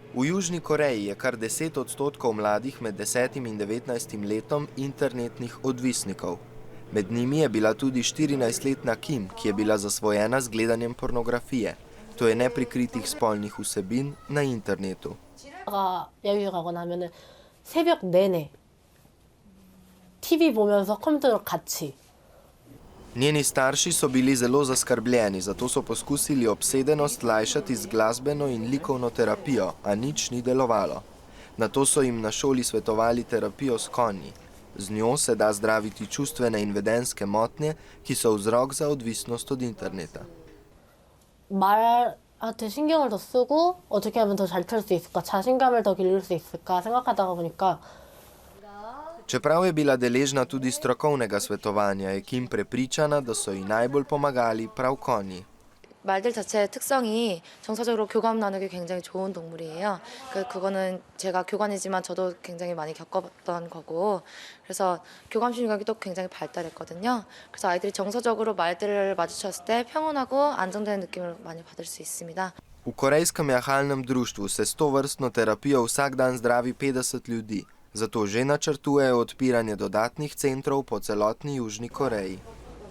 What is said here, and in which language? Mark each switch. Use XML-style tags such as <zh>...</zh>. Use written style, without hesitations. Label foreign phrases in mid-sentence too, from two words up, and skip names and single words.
<sl>V Južni Koreji je kar 10% mladih med 10 in 19 letom internetnih odvisnikov. Med njimi je bila tudi 14-letna Kim, ki je bila zasvojena z gledanjem pornografije, to je neprikritih spolnih vsebin na internetu.</sl> <ko>여행 가거나 하면은 새벽 내내 TV 보면서 컴퓨터로 같이.</ko> <sl>Njeni starši so bili zelo zaskrbljeni, zato so poskusili obsedenost lajšati z glasbeno in likovno terapijo, a nič ni delovalo. Nato so jim na šoli svetovali terapijo s konji. Z njo se da zdraviti čustvene in vedenjske motnje, ki so vzrok za odvisnost od interneta.</sl> <ko>말한테 신경을 더 쓰고 어떻게 하면 더 잘 틀 수 있을까, 자신감을 더 기를 수 있을까 생각하다가 보니까</ko> <sl>Čeprav je bila deležna tudi strokovnega svetovanja, je Kim prepričana, da so ji najbolj pomagali prav konji.</sl> <ko>말들 자체의 특성이 정서적으로 교감 나누기 굉장히 좋은 동물이에요. 그거는 제가 교관이지만 저도 굉장히 많이 겪었던 거고, 그래서 교감 심리학이 또 굉장히 발달했거든요. 그래서 아이들이 정서적으로 말들을 마주쳤을 때 평온하고 안정되는 느낌을 많이 받을 수 있습니다.</ko> <sl>V korejskem jahalnem društvu se s tovrstno terapijo vsak dan zdravi 50 ljudi, zato že načrtujejo odpiranje dodatnih centrov po celotni Južni Koreji.</sl>